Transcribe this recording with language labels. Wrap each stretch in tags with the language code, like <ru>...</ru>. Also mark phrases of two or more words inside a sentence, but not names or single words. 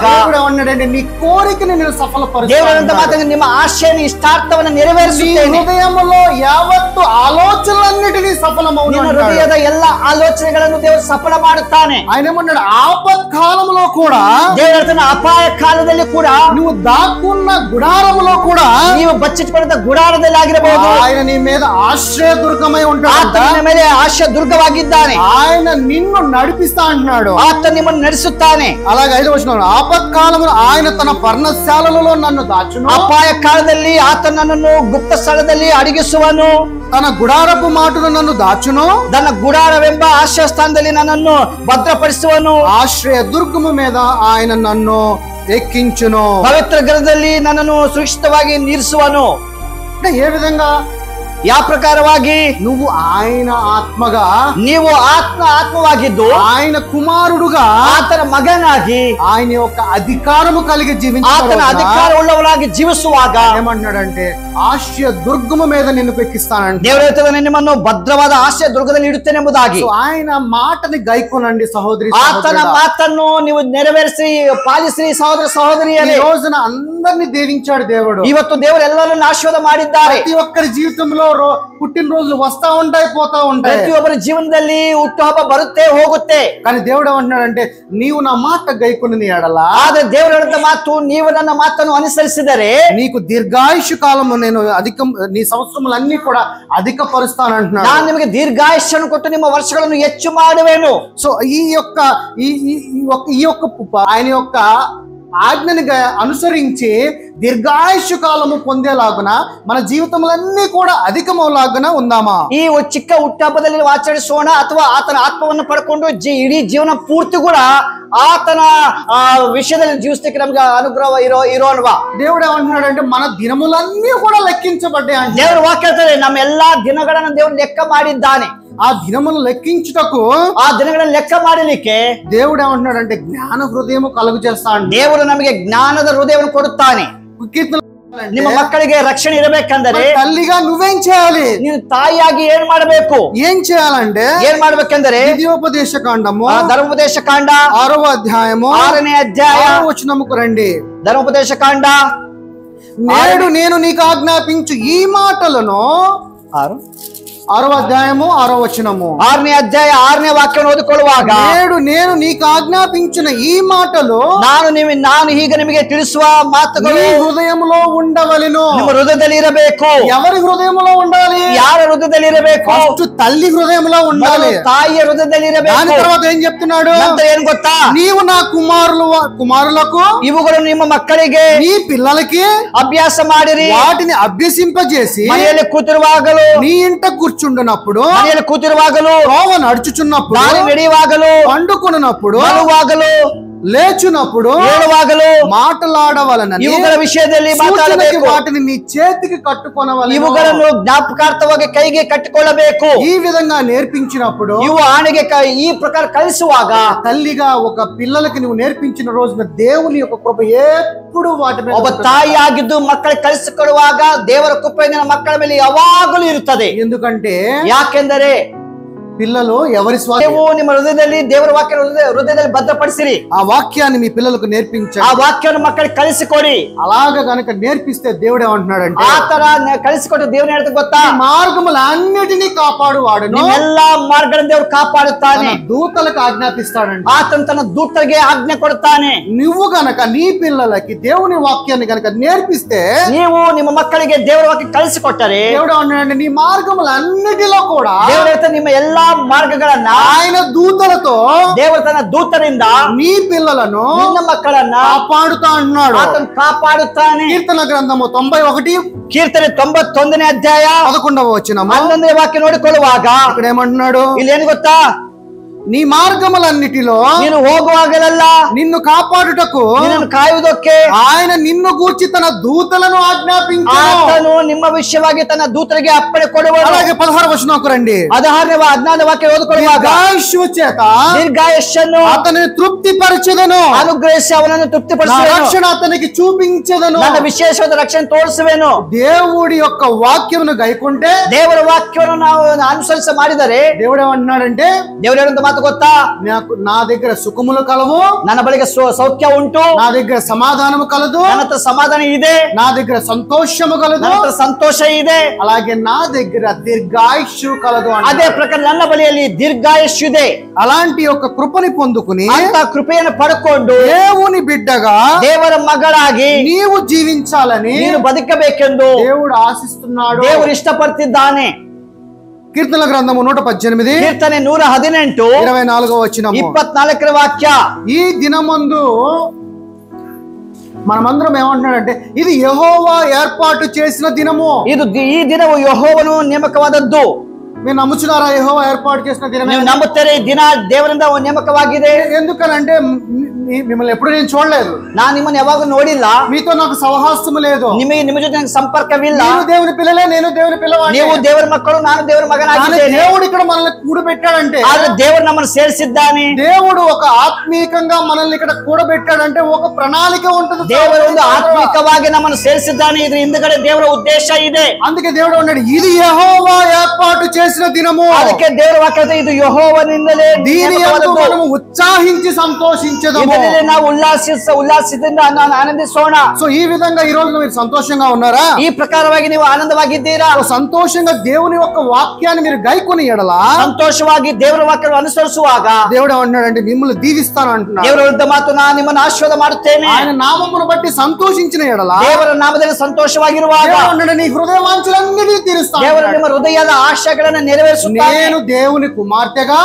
<te>దేవుడు ఏమన్నాడంటే నీ కోరికని నేను</te> <kn>ದೇವರಂತ</kn> <te>సఫలపరుస్తాను.</te> <kn>ಮಾತನ್ನು ನಿಮ್ಮ ಆಶೆಯನ್ನು ಇಷ್ಟಾರ್ಥವನ್ನು</kn> <te>నీ</te> <kn>ನೆರವೇರಿಸುತ್ತೇನೆ.</kn> <te>హృదయములో యావత్తు ఆలోచనలన్నిటినీ సఫలమవును</te> <kn>ನಿನ್ನ</kn> <te>అంటాడు.</te> <kn>ಹೃದಯದ ಎಲ್ಲ ಆಲೋಚನೆಗಳನ್ನು ದೇವರು ಸಫಲ ಮಾಡುತ್ತಾನೆ.</kn> <te>ఆయన ఏమన్నాడు? ఆపత్ కాలంలో కూడా,</te> <kn>ದೇವರ ಅಪಾಯ ಕಾಲದಲ್ಲಿ ಕೂಡ,</kn> <te>నువ్వు దాక్కున్న గుడారములో కూడా</te> <kn>ನೀವು ಬಚ್ಚಿಟ್ಟುಕೊಂಡ ಗುಡಾರದಲ್ಲಿ ಆಗಿರಬಹುದು,</kn> <te>ఆయన నీ మీద ఆశ్రయదుర్గమై ఉంటాడు.</te> <kn>ಆತನ ಮೇಲೆ ಆಶಯ ದುರ್ಗವಾಗಿದ್ದಾನೆ.</kn> <te>ఆయన నిన్ను నడిపిస్తా అంటున్నాడు.</te> <kn>ಆತ ನಿಮ್ಮನ್ನು ನಡೆಸುತ್ತಾನೆ.</kn> <te>అలాగే 5వ వచనం, ఆపత్కాలములో ఆయన తన పర్ణశాలలో నన్ను దాచును,</te> <kn>ಅಪಾಯ ಕಾಲದಲ್ಲಿ ಆತ ನನ್ನನ್ನು ಗುಪ್ತ ಸ್ಥಳದಲ್ಲಿ ಅಡಗಿಸುವನು,</kn> <te>తన గుడారపు మాటను నన్ను దాచును,</te> <kn>ತನ್ನ ಗುಡಾರವೆಂಬ ಆಶ್ರಯ ಸ್ಥಾನದಲ್ಲಿ ನನ್ನನ್ನು ಭದ್ರಪಡಿಸುವನು,</kn> <te>ఆశ్రయ దుర్గము మీద ఆయన నన్ను ఎక్కించును.</te> <kn>ಪವಿತ್ರ ಗ್ರಹದಲ್ಲಿ ನನ್ನನ್ನು ಸುರಕ್ಷಿತವಾಗಿ ನಿಲ್ಲಿಸುವನು.</kn> <te>అంటే ఏ విధంగా</te> <kn>ಯಾವ ಪ್ರಕಾರವಾಗಿ</kn> <te>నువ్వు ఆయన ఆత్మగా,</te> <kn>ನೀವು ಆತ್ಮವಾಗಿದ್ದು</kn> <te>ఆయన కుమారుడుగా,</te> <kn>ಆತನ ಮಗನಾಗಿ</kn> <te>ఆయన యొక్క అధికారము కలిగి</te> <kn>ಆತನ</kn> <te>జీవించాడు.</te> <kn>ಅಧಿಕಾರ ಉಳ್ಳವರಾಗಿ ಜೀವಿಸುವಾಗ</kn> <te>ఏమంటున్నాడంటే ఆశ్రయ దుర్గము మీద నిన్ను పెక్కిస్తానంటే.</te> <kn>ದೇವರು ಹೇಳ್ತಾನೆ, ನಿಮ್ಮನ್ನು ಭದ್ರವಾದ ಆಶ್ರಯ ದುರ್ಗದಲ್ಲಿ ಇಡುತ್ತೇನೆಂಬುದಾಗಿ.</kn> <te>సో ఆయన మాటని గైకొనండి సహోదరి</te> <kn>ಆತನ</kn> <te>సహోదరుడా.</te> <kn>ಮಾತನ್ನು ನೀವು ನೆರವೇರಿಸಿ ಪಾಲಿಸಿರಿ ಸಹೋದರ</kn> <te>ఈ</te> <kn>ಸಹೋದರಿಯರೇ.</kn> <te>రోజున అందరిని దీవించాడు దేవుడు.</te> <kn>ಇವತ್ತು ದೇವರು ಎಲ್ಲರನ್ನು ಆಶೀರ್ವಾದ ಮಾಡಿದ್ದಾರೆ.</kn> <te>ప్రతి ఒక్కరి జీవితంలో పుట్టినరోజులు వస్తా ఉంటాయి, పోతా ఉంటాయి.</te> <kn>ಪ್ರತಿಯೊಬ್ಬರ ಜೀವನದಲ್ಲಿ ಹುಟ್ಟುಹಬ್ಬ ಬರುತ್ತೆ ಹೋಗುತ್ತೆ.</kn> <te>కానీ దేవుడు ఏమంటున్నాడంటే నీవు నా మాట గైకొని ఎడలా,</te> <kn>ಆದ್ರೆ ದೇವರು ಹೇಳಿದ ಮಾತು, ನೀವು ನನ್ನ ಮಾತನ್ನು ಅನುಸರಿಸಿದರೆ</kn> <te>నీకు దీర్ఘాయుషు కాలము నేను అధికం, నీ సంవత్సరములన్నీ కూడా అధికపరుస్తానంటున్నాడు.</te> <kn>ನಾನು ನಿಮಗೆ ದೀರ್ಘಾಯುಷ್ಯನ್ನು ಕೊಟ್ಟು ನಿಮ್ಮ ವರ್ಷಗಳನ್ನು ಹೆಚ್ಚು ಮಾಡುವೆನು.</kn> <te>సో ఈ యొక్క ఆయన యొక్క ఆజ్ఞని అనుసరించి దీర్ఘాయుషు కాలము పొందేలాగున మన జీవితములన్నీ కూడా అధికమలాగున ఉందామా?</te> <kn>ಈ ಚಿಕ್ಕ ಹುಟ್ಟಹಬ್ಬದಲ್ಲಿ ನಾವು ಆಚರಿಸೋಣ, ಅಥವಾ ಆತನ ಆತ್ಮವನ್ನು ಪಡ್ಕೊಂಡು ಇಡೀ ಜೀವನ ಪೂರ್ತಿ ಕೂಡ ಆತನ ವಿಷಯದಲ್ಲಿ ಜೀವಿಸಲಿಕ್ಕೆ ನಮ್ಗೆ ಅನುಗ್ರಹ ಇರೋಲ್ವಾ?</kn> <te>దేవుడు ఏమంటున్నాడంటే మన దినములన్నీ కూడా లెక్కించబడ్డాయి అంటే.</te> <kn>ದೇವರು ವಾಕ್ಯ ಹೇಳ್ತಾರೆ, ನಮ್ಮ ಎಲ್ಲಾ ದಿನಗಳನ್ನು ದೇವರು ಲೆಕ್ಕ ಮಾಡಿದ್ದಾನೆ.</kn> <te>ఆ దినములు లెక్కించుటకు,</te> <kn>ಆ ದಿನಗಳನ್ನು ಲೆಕ್ಕ ಮಾಡಲಿಕ್ಕೆ</kn> <te>దేవుడు ఏమంటున్నాడంటే జ్ఞాన హృదయము కలుగు చేస్తాడు.</te> <kn>ದೇವರು ನಮಗೆ ಜ್ಞಾನದ ಹೃದಯವನ್ನು ಕೊಡುತ್ತಾನೆ. ನಿಮ್ಮ ಮಕ್ಕಳಿಗೆ ರಕ್ಷಣೆ ಇರಬೇಕಂದರೆ</kn> <te>తల్లిగా నువ్వేం చేయాలి?</te> <kn>ನೀನು ತಾಯಿಯಾಗಿ ಏನ್ ಮಾಡಬೇಕು?</kn> <te>ఏం చేయాలంటే</te> <kn>ಏನ್ ಮಾಡ್ಬೇಕಂದ್ರೆ</kn> <te>ద్వితీయోపదేశ కాండము</te> <kn>ಧರ್ಮೋಪದೇಶ ಕಾಂಡ</kn> <te>6వ అధ్యాయము</te> <kn>6ನೇ ಅಧ್ಯಾಯ</kn> <te>6వ వచనముకు రండి.</te> <kn>ಧರ್ಮೋಪದೇಶ ಕಾಂಡ</kn> <te>నేడు నేను నీకు ఆజ్ఞాపించు ఈ మాటలను, 6వ అధ్యాయము 6వ వచనము,</te> <kn>6ನೇ ಅಧ್ಯಾಯ 6ನೇ ವಾಕ್ಯವನ್ನು ಓದಿಕೊಳ್ಳುವಾಗ,</kn> <te>నేడు నేను నీకు ఆజ్ఞాపించిన ఈ మాటలు</te> <kn>ನಾನು ಈಗ ನಿಮಗೆ ತಿಳಿಸುವ ಮಾತುಗಳು</kn> <te>నీ హృదయములో ఉండవలెను.</te> <kn>ನಿಮ್ಮ ಹೃದಯದಲ್ಲಿ ಇರಬೇಕು.</kn> <te>ఎవరి హృదయములో ఉండాలి?</te> <kn>ಯಾರ ಹೃದಯದಲ್ಲಿ ಇರಬೇಕು?</kn> <te>ఫస్ట్ తల్లి హృదయంలో ఉండాలి.</te> <kn>ತಾಯಿಯ ಹೃದಯದಲ್ಲಿ</kn> <te>దాని</te> <kn>ಇರಬೇಕು.</kn> <te>తర్వాత ఏం చెప్తున్నాడు?</te> <kn>ನಂತರ ಏನ್ ಗೊತ್ತಾ?</kn> <te>నీవు నా కుమారులకు,</te> <kn>ಇವುಗಳು ನಿಮ್ಮ ಮಕ್ಕಳಿಗೆ</kn> <te>నీ పిల్లలకి</te> <kn>ಅಭ್ಯಾಸ ಮಾಡಿರಿ.</kn> <te>వాటిని అభ్యసింపజేసి</te> <kn>ಮನೆಯಲ್ಲಿ ಕೂತಿರುವಾಗಲೂ,</kn> <te>నీ ఇంట కూర్చుండునప్పుడు,</te> <kn>ಮನೆಯಲ್ಲಿ ಕೂತಿರುವಾಗಲೂ,</kn> <te>త్రోవ నడుచుచున్నప్పుడు,</te> <kn>ದಾರಿ ನಡೆಯುವಾಗಲೂ,</kn> <te>పండుకున్నప్పుడు,</te> <kn>ಮಲಗುವಾಗಲೂ,</kn> <te>లేచునప్పుడు,</te> <kn>ಹೇಳುವಾಗಲೂ</kn> <te>మాట్లాడవలనని,</te> <kn>ಇವುಗಳ ವಿಷಯದಲ್ಲಿ</kn> <te>సూచనకి</te> <kn>ಮಾತಾಡಬೇಕು.</kn> <te>వాటిని నీ చేతికి కట్టుకొనవలెను.</te> <kn>ಇವುಗಳನ್ನು ಜ್ಞಾಪಕಾರ್ಥವಾಗಿ ಕೈಗೆ ಕಟ್ಟಿಕೊಳ್ಳಬೇಕು.</kn> <te>ఈ విధంగా నేర్పించినప్పుడు,</te> <kn>ಇವು ಆಣೆಗೆ ಈ ಪ್ರಕಾರ ಕಲಿಸುವಾಗ,</kn> <te>తల్లిగా ఒక పిల్లలకి నువ్వు నేర్పించిన రోజున దేవుని యొక్క కృప ఎప్పుడు వాటి మీద</te> <kn>ಒಬ್ಬ</kn> <te>ఉంటుంది.</te> <kn>ತಾಯಿಯಾಗಿದ್ದು ಮಕ್ಕಳಿಗೆ ಕಲಿಸಿಕೊಡುವಾಗ ದೇವರ ಕೃಪೆಯಿಂದ ಮಕ್ಕಳ ಮೇಲೆ ಯಾವಾಗಲೂ ಇರುತ್ತದೆ.</kn> <te>ఎందుకంటే</te> <kn>ಯಾಕೆಂದರೆ</kn> <te>పిల్లలు ఎవరి</te> <kn>ನೀವು ನಿಮ್ಮ ಹೃದಯದಲ್ಲಿ ದೇವರ ವಾಕ್ಯ ಹೃದಯದಲ್ಲಿ ಭದ್ರಪಡಿಸಿರಿ.</kn> <te>ఆ వాక్యాన్ని మీ పిల్లలకు నేర్పించండి.</te> <kn>ಆ ವಾಕ್ಯವನ್ನು ಮಕ್ಕಳಿಗೆ ಕಲಿಸಿಕೊಡಿ.</kn> <te>అలాగా గనక నేర్పిస్తే దేవుడు ఏమంటున్నాడంటే,</te> <kn>ಆ ತರ ಕಲಿಸಿಕೊಟ್ಟು ದೇವನ ಹೇಳ್ತಾ ಗೊತ್ತಾ,</kn> <te>మార్గములన్నిటినీ కాపాడు వాడును,</te> <kn>ಎಲ್ಲಾ ಮಾರ್ಗಗಳನ್ನು ದೇವರು ಕಾಪಾಡುತ್ತಾನೆ.</kn> <te>దూతలకు ఆజ్ఞాపిస్తాడంట.</te> <kn>ಆತನ ತನ್ನ ದೂತರಿಗೆ ಆಜ್ಞೆ ಕೊಡುತ್ತಾನೆ.</kn> <te>నువ్వు గనక నీ పిల్లలకి దేవుని వాక్యాన్ని గనక నేర్పిస్తే,</te> <kn>ನೀವು ನಿಮ್ಮ ಮಕ್ಕಳಿಗೆ ದೇವರ ವಾಕ್ಯ ಕಲಿಸಿಕೊಟ್ಟರೆ,</kn> <te>దేవుడు ఏమంటున్నాడంటే నీ మార్గములన్నిటిలో కూడా</te> <kn>ದೇವರು ಹೇಳ್ತಾ ನಿಮ್ಮ ಎಲ್ಲಾ ಮಾರ್ಗಗಳನ್ನ</kn> <te>ఆయన దూతలతో</te> <kn>ದೇವರು ತನ್ನ ದೂತರಿಂದ</kn> <te>నీ పిల్లలను</te> <kn>ನಿನ್ನ ಮಕ್ಕಳನ್ನ</kn> <te>కాపాడుతా అంటున్నాడు.</te> <kn>ಆತನು ಕಾಪಾಡುತ್ತಾನೆ.</kn> <te>కీర్తన గ్రంథము 91</te> <kn>ಕೀರ್ತನೆ 91ನೇ ಅಧ್ಯಾಯ</kn> <te>11వ వచనము</te> <kn>11ನೇ ವಾಕ್ಯ ನೋಡಿಕೊಳ್ಳುವಾಗ</kn> <te>ఇక్కడ ఏమంటున్నాడు?</te> <kn>ಇಲ್ಲಿ ಏನು ಗೊತ್ತಾ,</kn> <te>నీ మార్గములన్నిటిలో</te> <kn>ನೀನು ಹೋಗುವಾಗಲೆಲ್ಲ</kn> <te>నిన్ను కాపాడుటకు</te> <kn>ನಿನ್ನನ್ನು ಕಾಯುವುದಕ್ಕೆ</kn> <te>ఆయన నిన్ను గూర్చి తన దూతలను ఆజ్ఞాపించాడు.</te> <kn>ಆತನು ನಿಮ್ಮ ವಿಷಯವಾಗಿ ತನ್ನ ದೂತರಿಗೆ ಅಪ್ಪಣೆ ಕೊಡುವನು.</kn> <te>అలాగే 16వ వచనంకు రండి.</te> <kn>16ನೇ ವಾಕ್ಯ ಓದಿಕೊಳ್ಳುವಾಗ,</kn> <te>దీర్ఘాయుష్యు చేత</te> <kn>ದೀರ್ಘಾಯುಷ್ಯನ್ನು</kn> <te>అతనిని తృప్తిపరచెదను,</te> <kn>ಅನುಗ್ರಹಿಸಿ ಅವನನ್ನು</kn> <te>నా</te> <kn>ತೃಪ್ತಿಪಡಿಸುವೆನು,</kn> <te>రక్షణ అతనికి చూపించెదను.</te> <kn>ನನ್ನ ವಿಶೇಷವಾದ ರಕ್ಷಣೆ ತೋರಿಸುವೆನು.</kn> <te>దేవుడి యొక్క వాక్యమును గైకుంటే,</te> <kn>ದೇವರ ವಾಕ್ಯವನ್ನು ನಾವು ಅನುಸರಿಸ ಮಾಡಿದರೆ,</kn> <te>దేవుడు ఏమంటున్నాడంటే,</te> <kn>ದೇವರು ಹೇಳುವಂತ ಮಾತು ಗೊತ್ತಾ,</kn> <te>నా దగ్గర సుఖములు కలవు,</te> <kn>ನನ್ನ ಬಳಿಗೆ ಸೌಖ್ಯ ಉಂಟು,</kn> <te>నా దగ్గర సమాధానము కలదు,</te> <kn>ನನ್ನ ಹತ್ರ ಸಮಾಧಾನ ಇದೆ,</kn> <te>నా దగ్గర సంతోషము కలదు,</te> <kn>ನನ್ನ ಹತ್ರ ಸಂತೋಷ ಇದೆ,</kn> <te>అలాగే నా దగ్గర దీర్ఘాయుష్యు కలదు.</te> <kn>ಅದೇ ಪ್ರಕಾರ ನನ್ನ ಬಳಿಯಲ್ಲಿ ದೀರ್ಘಾಯುಷ್ಯ ಇದೆ.</kn> <te>అలాంటి యొక్క కృపని పొందుకుని</te> <kn>ಅಂತ ಕೃಪೆಯನ್ನು ಪಡ್ಕೊಂಡು</kn> <te>దేవుని బిడ్డగా</te> <kn>ದೇವರ ಮಗಳಾಗಿ</kn> <te>నీవు జీవించాలని</te> <kn>ನೀನು ಬದುಕಬೇಕೆಂದು</kn> <te>దేవుడు ఆశిస్తున్నాడు.</te> <kn>ದೇವರು ಇಷ್ಟಪಡ್ತಿದ್ದಾನೆ.</kn> <te>కీర్తన గ్రంథము 118</te> <kn>ಕೀರ್ತನೆ 118</kn> <te>24వ వచనము</te> <kn>24ನೇ ವಾಕ್ಯ.</kn> <te>ఈ దినమందు మనమందరం ఏమంటున్నాడంటే, ఇది యెహోవా ఏర్పాటు చేసిన దినము.</te> <kn>ಈ ದಿನವು ಯೆಹೋವನು ನೇಮಕವಾದದ್ದು.</kn> <te>మీరు నమ్ముచున్నారా యెహోవా ఏర్పాటు చేసిన దినమే?</te> <kn>ನೀವು ನಂಬುತ್ತೀರಿ ಈ ದಿನ ದೇವರಿಂದ ನೇಮಕವಾಗಿದೆ.</kn> <te>ఎందుకనంటే మిమ్మల్ని ఎప్పుడు నేను చూడలేదు,</te> <kn>ನಾನು ನಿಮ್ಮನ್ನು ಯಾವಾಗ ನೋಡಿಲ್ಲ,</kn> <te>మీతో నాకు సహవాసము లేదు,</te> <kn>ನಿಮ್ಮ ಜೊತೆ ನನಗೆ ಸಂಪರ್ಕವಿಲ್ಲ.</kn> <te>మీరు దేవుని పిల్లలే, నేను దేవుని పిల్లవాడిని.</te> <kn>ನೀವು ದೇವರ ಮಕ್ಕಳು, ನಾನು ದೇವರ ಮಗನಾಗಿದ್ದೇನೆ.</kn> <te>దేవుడు ఇక్కడ మనల్ని కూడబెట్టాడంటే,</te> <kn>ಆದ್ರೆ ದೇವರು ನಮ್ಮನ್ನು ಸೇರಿಸಿದ್ದಾನೆ.</kn> <te>దేవుడు ఒక ఆత్మీకంగా మనల్ని ఇక్కడ కూడబెట్టాడంటే ఒక ప్రణాళిక ఉంటుంది.</te> <kn>ದೇವರು ಒಂದು ಆತ್ಮಿಕವಾಗಿ ನಮ್ಮನ್ನು ಸೇರಿಸಿದ್ದಾನೆ. ಇದ್ರ ಹಿಂದ್ಗಡೆ ದೇವರ ಉದ್ದೇಶ ಇದೆ.</kn> <te>అందుకే దేవుడు అన్నాడు, ఇది యెహోవా ఏర్పాటు చేసిన దినము.</te> <kn>ಅದಕ್ಕೆ ದೇವರ ವಾಕ್ಯದ ಇದು ಯೆಹೋವನಿಂದಲೇ,</kn> <te>దీని యందు మనము ఉత్సాహించి సంతోషించెదము.</te> <kn>ಇದರಲ್ಲಿ ನಾವು ಉಲ್ಲಾಸದಿಂದ ಆನಂದಿಸೋಣ.</kn> <te>సో ఈ విధంగా ఈ రోజు మీరు సంతోషంగా ఉన్నారా?</te> <kn>ಈ ಪ್ರಕಾರವಾಗಿ ನೀವು ಆನಂದವಾಗಿದ್ದೀರಾ?</kn> <te>సంతోషంగా దేవుని యొక్క వాక్యాన్ని మీరు గైకొని ఎడలా,</te> <kn>ಸಂತೋಷವಾಗಿ ದೇವರ ವಾಕ್ಯವನ್ನು ಅನುಸರಿಸುವಾಗ</kn> <te>దేవుడు ఏమన్నాడంటే మిమ్మల్ని దీవిస్తాను అంటున్నాడు.</te> <kn>ದೇವರ ವಿರುದ್ಧ ಮಾತು ನಾನು ನಿಮ್ಮನ್ನು ಆಶೀರ್ವಾದ ಮಾಡುತ್ತೇನೆ.</kn> <te>ఆయన నామమును బట్టి సంతోషించిన ఎడలా,</te> <kn>ದೇವರ ನಾಮದಲ್ಲಿ ಸಂತೋಷವಾಗಿರುವಾಗ</kn> <te>నీ హృదయ వాంఛలన్నిటినీ తీరుస్తాను.</te> <kn>ದೇವರು ನಿಮ್ಮ ಹೃದಯದ ಆಶೆಗಳನ್ನು ನೆರವೇರಿಸುತ್ತಾನೆ.</kn> <te>నేను దేవుని కుమార్తెగా,</te>